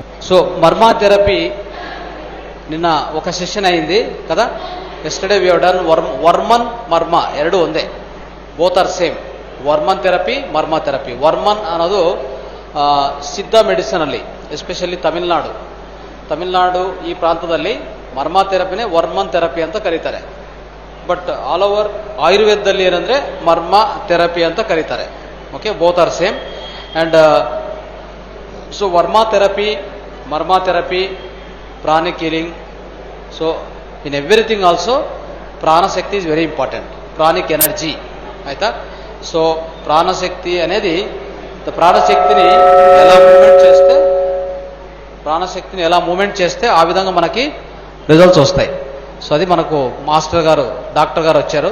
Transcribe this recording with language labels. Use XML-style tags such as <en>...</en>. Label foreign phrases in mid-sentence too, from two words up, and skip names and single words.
<te>సో మర్మా థెరపీ నిన్న ఒక సెషన్ అయింది కదా.</te> <en>yesterday we have done వర్మన్ మర్మా</en> <kn>ಎರಡು ಒಂದೇ,</kn> <en>both are same.</en> <kn>ವರ್ಮನ್ ಥೆರಪಿ ಮರ್ಮಾ ಥೆರಪಿ. ವರ್ಮನ್ ಅನ್ನೋದು ಸಿದ್ಧ ಮೆಡಿಸಿನ್ ಅಲ್ಲಿ, ಎಸ್ಪೆಷಲಿ ತಮಿಳುನಾಡು ಈ ಪ್ರಾಂತದಲ್ಲಿ ಮರ್ಮಾ ಥೆರಪಿನೇ ವರ್ಮನ್ ಥೆರಪಿ ಅಂತ ಕರೀತಾರೆ.</kn> <en>but all over</en> <kn>ಆಯುರ್ವೇದದಲ್ಲಿ ಏನಂದ್ರೆ ಮರ್ಮಾ ಥೆರಪಿ ಅಂತ ಕರೀತಾರೆ.</kn> <en>okay, both are same. and so varma therapy, marma therapy, pranic healing. so in everything also ప్రాణశక్తి is very important. pranic energy</en> <te>అయితే. సో ప్రాణశక్తి అనేది ప్రాణశక్తిని ఎలా మూమెంట్ చేస్తే ఆ విధంగా మనకి రిజల్ట్స్ వస్తాయి. సో అది మనకు మాస్టర్ గారు, డాక్టర్ గారు వచ్చారు.</te>